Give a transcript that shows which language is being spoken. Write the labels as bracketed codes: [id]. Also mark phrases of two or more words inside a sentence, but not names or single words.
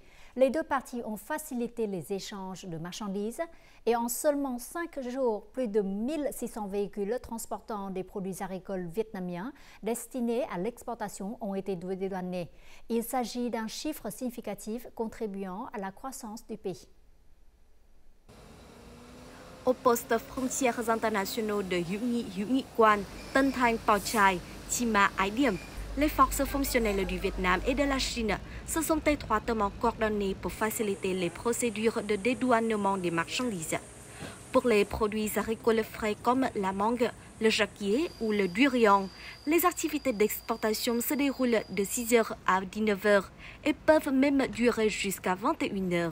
[fr] Les deux parties ont facilité les échanges de marchandises et en seulement 5 jours, plus de 1600 véhicules transportant des produits agricoles vietnamiens destinés à l'exportation ont été dédouanés. Il s'agit d'un chiffre significatif contribuant à la croissance du pays. Aux postes frontières internationaux de Hữu Nghị Quan, Tân Thanh, Po Chai, Chi Ma, Ái Điểm, les forces fonctionnelles du Vietnam et de la Chine se sont étroitement coordonnées pour faciliter les procédures de dédouanement des marchandises. Pour les produits agricoles frais comme la mangue, le jacquier ou le durian. Les activités d'exportation se déroulent de 6h à 19h et peuvent même durer jusqu'à 21h.